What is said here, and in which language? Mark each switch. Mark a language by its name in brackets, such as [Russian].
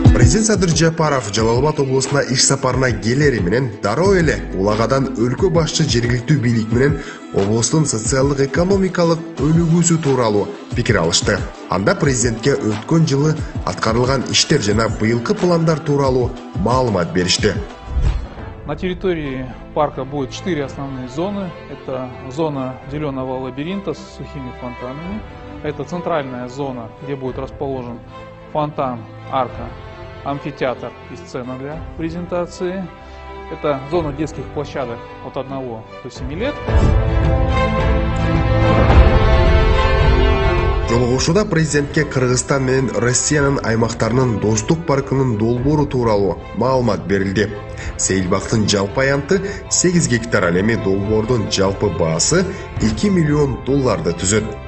[Kyrgyz] Президент Садыр Жапаров Жалал Абад облусуна иш сапарына келери менен дароо эле улагадан өлкө башчы жергиликтүү бийлик менен облустун социалдык экономикалык өнүгүүсү тууралуу пикир алышты. Анда президентке өткөн жылы аткарылган иштер жана быйылкы пландар тууралуу маалымат беришти. [Russian] На территории парка будет 4 основные зоны. Это зона зеленого лабиринта с сухими фонтанами. Это центральная зона, где будет расположен фонтан, арка амфитеатр и сцена для презентации. Это зона детских площадок от 1 до 7 лет. [Kyrgyz] Жолугушууда президентке Кыргызстан менен Россиянын аймактарынын достук паркынын долбоору тууралуу маалымат берилди. Сейилбактын жалпы аянты 8 гектар, ал эми долбоордун жалпы баасы $2 миллион түзөт.